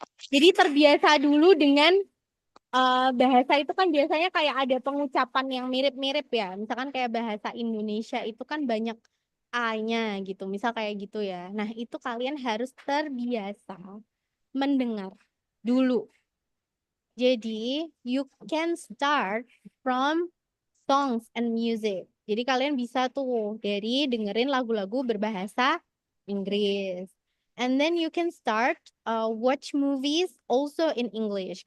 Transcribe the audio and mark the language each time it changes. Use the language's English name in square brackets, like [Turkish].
[Indonesian] Jadi terbiasa dulu dengan bahasa itu kan biasanya kayak ada pengucapan yang mirip-mirip ya. Misalkan kayak bahasa Indonesia itu kan banyak A-nya gitu. Misal kayak gitu ya. Nah, itu kalian harus terbiasa mendengar dulu. Jadi, [English] you can start from songs and music. [Indonesian] Jadi kalian bisa tuh dari dengerin lagu-lagu berbahasa Inggris. [English] And then you can start watch movies also in English.